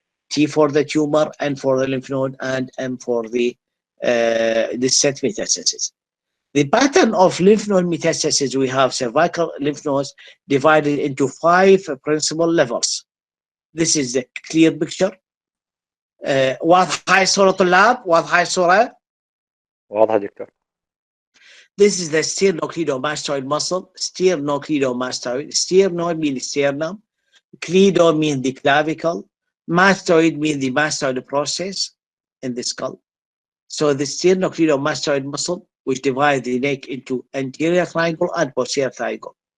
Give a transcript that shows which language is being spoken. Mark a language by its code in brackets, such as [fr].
[en] T for the tumor, N for the lymph node, and M for the distant metastasis. The pattern of lymph node metastasis, we have cervical lymph nodes divided into 5 principal levels. This is the clear picture. [ar] واضحة الصورة طلاب؟ واضحة الصورة؟ واضحة دكتور. [en] This is the sternocleidomastoid muscle. Sternocleidomastoid. Sterno means sternum. Cleido means the clavicle. Mastoid means the mastoid process in the skull. So the sternocleidomastoid muscle, which divides the neck into anterior triangle and posterior triangle.